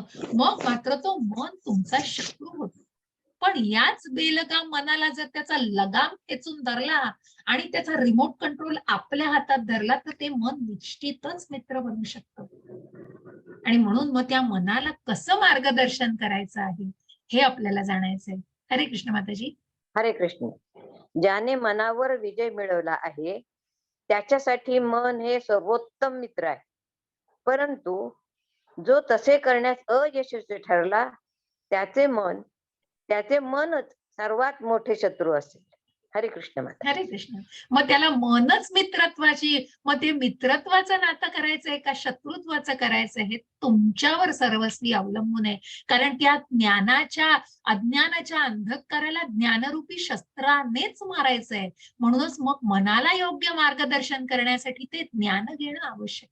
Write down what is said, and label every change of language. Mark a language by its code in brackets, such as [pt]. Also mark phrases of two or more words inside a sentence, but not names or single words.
[mr] मग मात्र तो मन तुमचा शत्रू होतो. पण याच बेलगाम मनाला जर त्याचा लगाम खेचून धरला आणि त्याचा [en] remote control [mr] आपल्या हातात धरला, तर ते मन निश्चितच मित्र बनू शकतं. आणि म्हणून मग त्या मनाला कसं मार्गदर्शन करायचं आहे हे आपल्याला जाणायचंय. हरे कृष्ण माताजी. हरे कृष्ण. ज्याने मनावर विजय मिळवला आहे त्याच्यासाठी मन हे सर्वोत्तम मित्र आहे, परंतु जो तसे करण्यास अयशस्वी ठरला त्याचे मनच सर्वात मोठे शत्रू असेल. हरे कृष्ण माता. हरे कृष्ण. मग त्याला मनच मित्रत्वाची, मग ते मित्रत्वाचं नातं करायचंय का शत्रुत्वाचं करायचंय हे तुमच्यावर सर्वस्वी अवलंबून आहे. कारण त्या अज्ञानाच्या अंधकाराला ज्ञानरूपी शस्त्रानेच मारायचंय. म्हणूनच मग मनाला योग्य मार्गदर्शन करण्यासाठी ते ज्ञान घेणं आवश्यक.